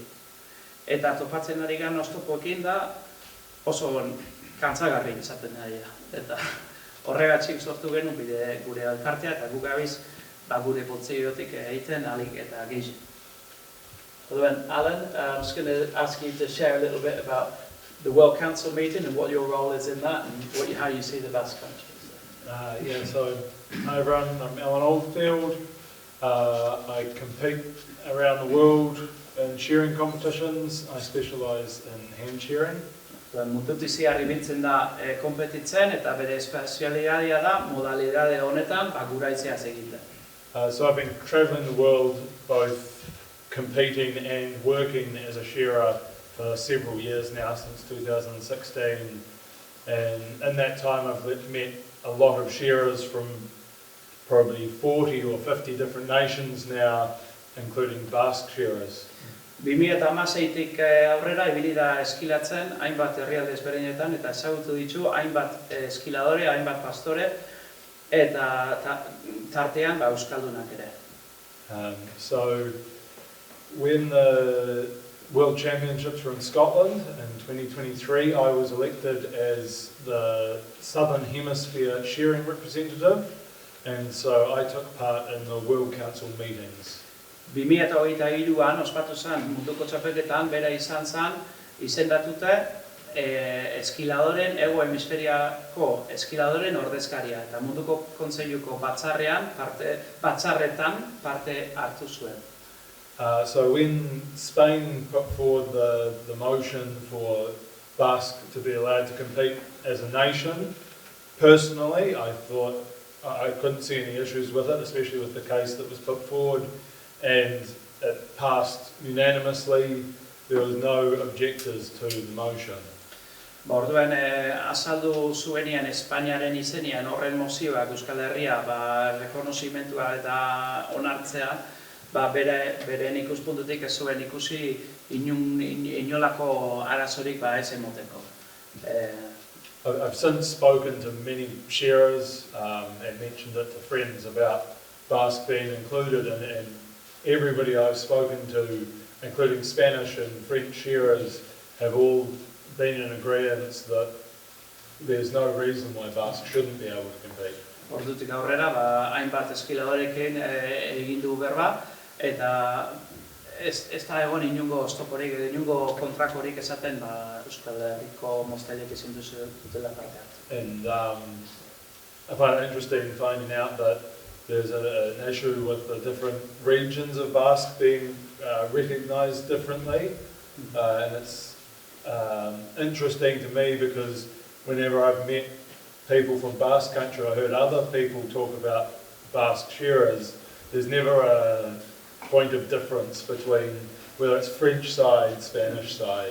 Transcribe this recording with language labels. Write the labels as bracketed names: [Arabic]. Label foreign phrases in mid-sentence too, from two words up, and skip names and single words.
[Basque] Eta topatzen ari gan oztopoekin da oso kantzagarri izaten ari da. Eta horregatik sortu genuen gure elkartea eta guk gabiz gure Kontseiliotik egiten alik eta gehiago. [English] Alan, I'm just going to ask you to share a little bit about the World Council meeting and what your role is in that and how you see the Basque Country. So hi everyone, I'm Alan Oldfield. I compete around the world in shearing competitions. I specialise in hand shearing. [Basque] Mundutik ziarri bintzen da kompetitzen eta bere espezialitatea da modalidade honetan guraitzeaz egiten. [English] So I've been travelling the world both competing and working as a shearer for several years now, since 2016, and in that time I've met a lot of shearers from probably 40 or 50 different nations now, including Basque shearers. [Basque] 2016tik aurrera ibili da eskilatzen hainbat herrialde ezberdinetan eta ezagutu ditu hainbat eskiladore, hainbat pastore eta tartean euskaldunak ere. [English] So when the World Championships were in Scotland in 2023, I was elected as the Southern Hemisphere shearing representative. and so I took part in the World Council meetings. [Basque] 2023an ospatu zen munduko txapelketan bera izan zen izendatuta eskiladoren, hego hemisferiako eskiladoren ordezkaria eta munduko kontseiluko batzarretan parte hartu zuen. [English] So when Spain put forward the motion for Basque to be allowed to compete as a nation, personally I thought I couldn't see any issues with it, especially with the case that was put forward, and it passed unanimously. There was no objectors to the motion. [Basque] Orduan azaldu zuenean Espainiaren izenean horren mozioak Euskal Herria rekonozimentua eta onartzea, beren ikuspuntutik ez zuen ikusi inolako arazorik ez emoteko. [English] I've since spoken to many shearers and mentioned it to friends about Basque being included, and everybody I've spoken to, including Spanish and French shearers, have all been in agreement that there's no reason why Basque shouldn't be able to compete. [Basque] Ordutik aurrera, hainbat eskiladorekin egin du berba, eta ez da egon inungo oztoporik, inungo kontrakorik esaten Euskal Herriko moztailek ezin dutela parte hartu. [English] And I find it interesting finding out that there's an issue with the different regions of Basque being recognised differently, and it's interesting to me because whenever I've met people from Basque country, I heard other people talk about Basque shearers, there's never a point of difference between whether it's French side, Spanish side.